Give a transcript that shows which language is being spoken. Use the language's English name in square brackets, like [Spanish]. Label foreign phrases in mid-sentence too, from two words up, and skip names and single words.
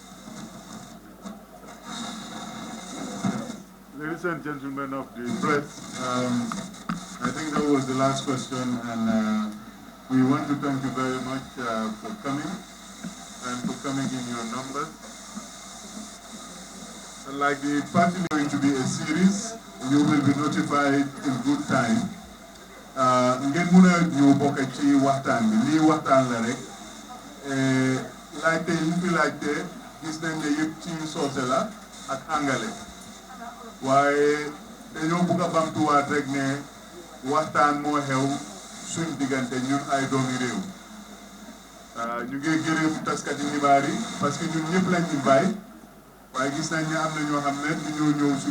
[English] Ladies and gentlemen of the press, I think that was the last question, and we want to thank you very much for coming and for coming in your numbers. And like the party is going to be a series, you will be notified in good time. [Wolof] Ngeen muna ñu bokk ci waxtaan bi lii waxtaan la rek laajte yi fi laajte gis nañ ne yëpp ci soose la ak angale. waaye dañoo bëgg a bamtuwaat rek ne waxtaan moo xew suñ diggante ñun ay doomi réew ñu ngi gërëm taskati xibaar yi [French] parce que [Wolof] ñun ñëpp lañ invite waaye gis nañ ne am na ñoo xam ne ñu ñoo ñëw suñ